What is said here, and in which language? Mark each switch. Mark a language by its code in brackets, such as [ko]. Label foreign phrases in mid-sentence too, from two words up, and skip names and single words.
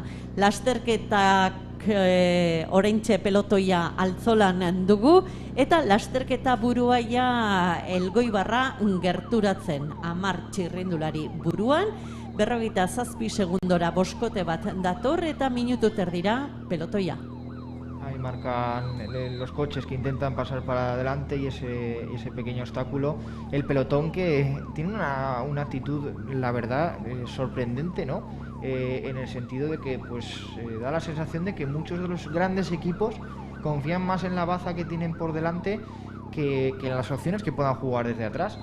[eu] Lasterketak oraintxe pelotoia Altzolan dugu eta lasterketa buruaia Elgoibarra gerturatzen 10 txirrindulari buruan, 47 segundora boskote bat dator eta minutu terdira pelotoia. [es] Ahí marcan los coches que intentan pasar para adelante y ese pequeño obstáculo. El pelotón que tiene una actitud, la verdad, sorprendente, ¿no? En el sentido de que da la sensación de que muchos de los grandes equipos confían más en la baza que tienen por delante que en las opciones que puedan jugar desde atrás.